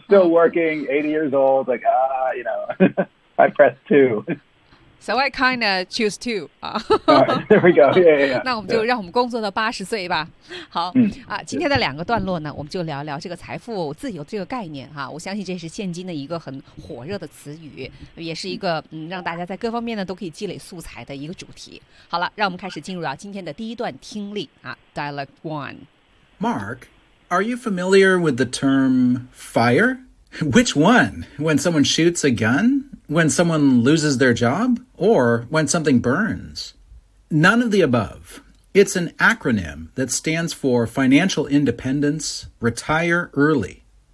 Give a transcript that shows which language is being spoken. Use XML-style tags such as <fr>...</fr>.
<en>Still working, 80 years old, like, you know, I press two. So I kind of choose two. There we go. Yeah, yeah, yeah.</en> <zh>那我们就让我们工作到80岁吧。好、啊、今天的两个段落呢，我们就聊聊这个财富自由这个概念哈、啊。我相信这是现今的一个很火热的词语，也是一个让大家在各方面呢都可以积累素材的一个主题。好了，让我们开始进入今天的第一段听力啊 ，</zh> <en>Dialogue One. Mark, are you familiar with the term fire? Which one? When someone shoots a gun? When someone loses their job, or when something burns? None of the above. It's an acronym that stands for Financial Independence, Retire Early.</en>